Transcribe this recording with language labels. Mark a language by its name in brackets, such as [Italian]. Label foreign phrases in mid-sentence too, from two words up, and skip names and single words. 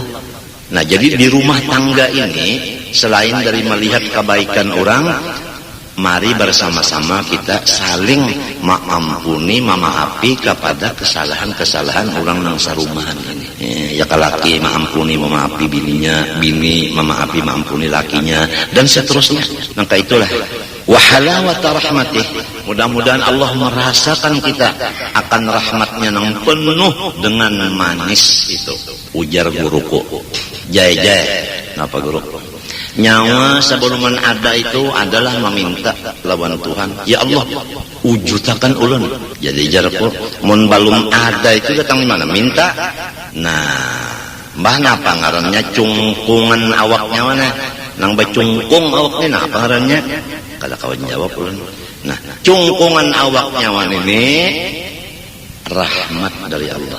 [Banjar] Nah, jadi di rumah tangga ini, selain dari melihat kebaikan orang, mari bersama-sama kita saling mengampuni, memaafi kepada kesalahan-kesalahan orang nang sarumahan ini. Ya kalaki mengampuni, memaafi bininya, bini memaafi, mengampuni lakinya, dan seterusnya. Maka itulah [Arabic] وحلاوة رحمته, [Banjar] mudah-mudahan Allah merasakan kita akan rahmatnya yang penuh dengan manis itu. Ujar guruku, jaya-jaya, kenapa guru? Nyawa sebelum ada itu adalah meminta lawan Tuhan, [Arabic] يا الله [Banjar] wujudkan ulun. Jadi jarku mun balum ada itu datang di mana minta. Nah, mbah napa ngarannya cungkungan awaknya mana? Nang bacungkung awaknya napa ngarannya? Kada kawan jawab ulun. Nah, cungkungan awaknya ini rahmat dari Allah.